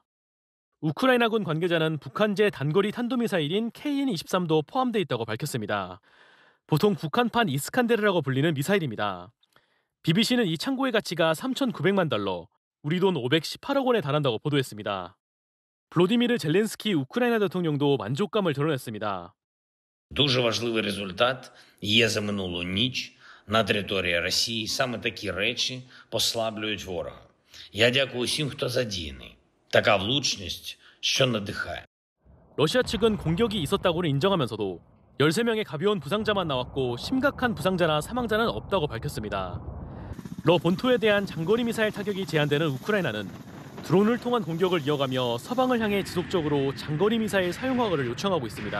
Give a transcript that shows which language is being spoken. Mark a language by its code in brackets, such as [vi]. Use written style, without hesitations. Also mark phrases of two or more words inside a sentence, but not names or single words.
[ko] 우크라이나군 관계자는 북한제 단거리 탄도미사일인 KN-23도 포함되어 있다고 밝혔습니다. 보통 북한판 이스칸데르라고 불리는 미사일입니다. BBC는 이 창고의 가치가 3,900만 달러, 우리 돈 518억 원에 달한다고 보도했습니다. 블로디미르 젤렌스키 우크라이나 대통령도 만족감을 드러냈습니다. [uk] Дуже важливий результат є за минулу ніч на території Росії. Саме такі речі послаблюють ворога. Я дякую всім, хто задіяний. Така влучність, що надихає. [ko] 러시아 측은 공격이 있었다고는 인정하면서도 13명의 가벼운 부상자만 나왔고 심각한 부상자나 사망자는 없다고 밝혔습니다. 러 본토에 대한 장거리 미사일 타격이 제한되는 우크라이나는 드론을 통한 공격을 이어가며 서방을 향해 지속적으로 장거리 미사일 사용허가를 요청하고 있습니다.